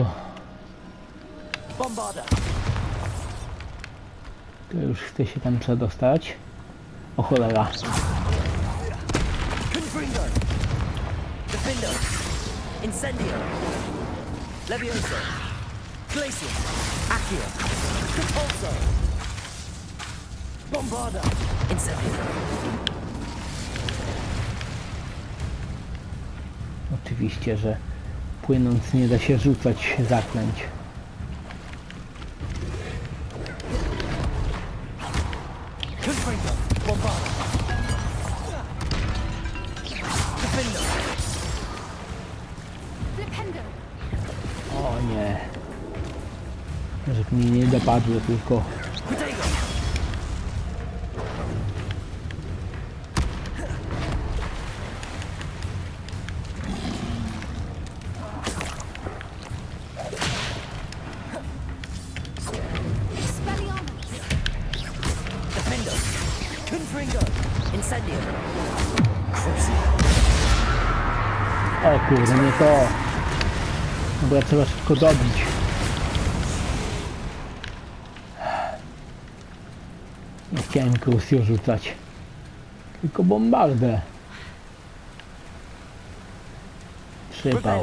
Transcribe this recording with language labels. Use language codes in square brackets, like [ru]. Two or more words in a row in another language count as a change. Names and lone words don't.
[pl] Bombarda. już chcę się tam przedostać. O cholera. Confringo. Defendo. Incendio. Levioso. Glacium. Accio. Capulso. Bombarda. Incendio. Oczywiście, że płynąc nie da się rzucać zaklęć. Confringo. Bombarda. Defendo. Flipendo. O nie. Żeby mnie nie dopadło tylko. Protego. Expelliarmus. Defendo. Confringo. Incendio. Crucio. O kurde, nie to. Dobra, trzeba szybko dobić. Nie chciałem Crucio rzucać. Tylko bombardę. Przypał.